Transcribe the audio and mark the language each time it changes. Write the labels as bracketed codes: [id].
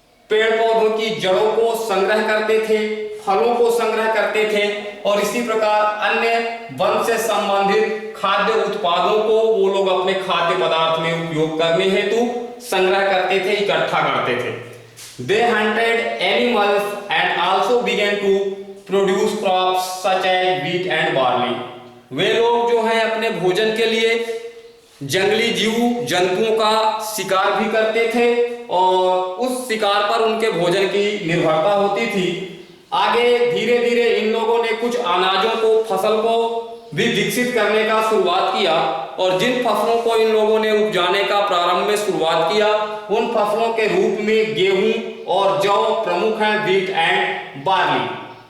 [hi] पेड़ पौधों की जड़ों को संग्रह करते थे, फलों को संग्रह करते थे और इसी प्रकार अन्य वन से संबंधित खाद्य उत्पादों को वो लोग अपने खाद्य पदार्थ में उपयोग करने हेतु संग्रह करते थे, इकट्ठा करते थे। [en] They hunted animals and also began to produce crops such as wheat and barley। [hi] वे लोग जो है अपने भोजन के लिए जंगली जीव जंतुओं का शिकार भी करते थे और उस शिकार पर उनके भोजन की निर्भरता होती थी। आगे धीरे धीरे इन लोगों ने कुछ अनाजों को, फसल को भी विकसित करने का शुरुआत किया और जिन फसलों को इन लोगों ने उपजाने का प्रारंभ में शुरुआत किया उन फसलों के रूप में गेहूं और जौ प्रमुख हैं, [en] Wheat and barley.